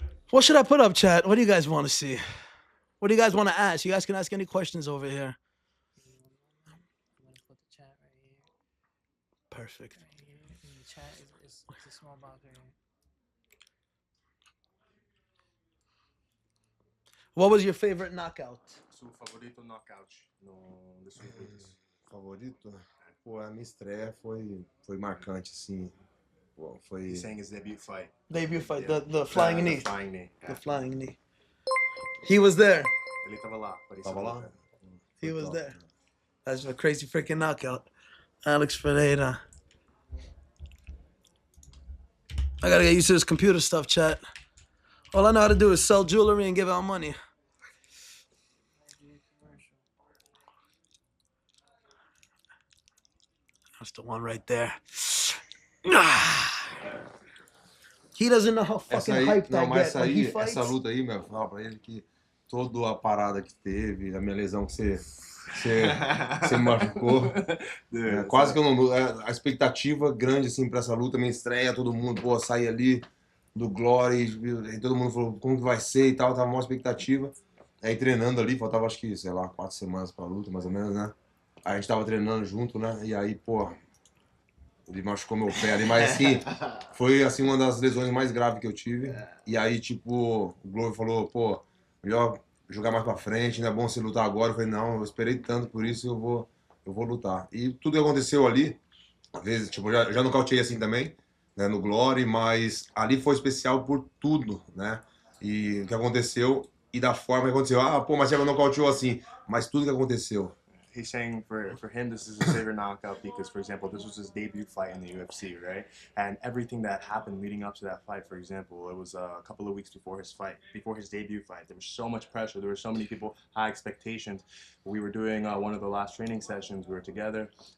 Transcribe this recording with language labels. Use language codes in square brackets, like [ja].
[en] What should I put up, chat? What do you guys want to see? What do you guys want to ask? You guys can ask any questions over here. I'm gonna put the chat right here. Perfect. Right here. And the chat is a small box right here. What was your favorite knockout? [pt] Seu favorito knockout das suas lutas? Favorito? Pô, a minha estreia foi marcante, assim. Pô, foi... [en] He's saying his debut fight. Debut fight, the flying knee. The flying knee. The flying knee. He was there. [pt] Ele tava lá. Tava lá? [en] He was there. That's a crazy freaking knockout. Alex Pereira. I gotta get used to this computer stuff, chat. All I know how to do is sell jewelry and give out money. That's the one right there. He doesn't know how fucking hyped I get when he fights. [pt] Essa luta aí, meu, fala pra ele que toda a parada que teve, a minha lesão que você me machucou, quase que eu não... A expectativa grande, assim, pra essa luta, minha estreia, todo mundo, pô, sair ali do Glory, e todo mundo falou como que vai ser e tal, tava uma expectativa. Aí treinando ali, faltava acho que, sei lá, 4 semanas pra luta, mais ou menos, né? Aí a gente tava treinando junto, né? E aí, pô, ele machucou meu pé ali, mas assim, foi assim uma das lesões mais graves que eu tive. E aí, tipo, o Glover falou, pô, melhor jogar mais pra frente, não é bom você lutar agora. Eu falei, não, eu esperei tanto por isso, eu vou lutar. E tudo que aconteceu ali, às vezes, tipo, já nocauteei assim também, né, no Glory, mas ali foi especial por tudo, né? E o que aconteceu e da forma que aconteceu. Ah, pô, mas você nocauteou assim, mas tudo que aconteceu. [en] He's saying for him this is his favorite knockout because, for example, this was his debut fight in the UFC, right? And everything that happened leading up to that fight, for example, it was a couple of weeks before his debut fight. There was so much pressure. There were so many people, high expectations. We were doing one of the last training sessions. We were together.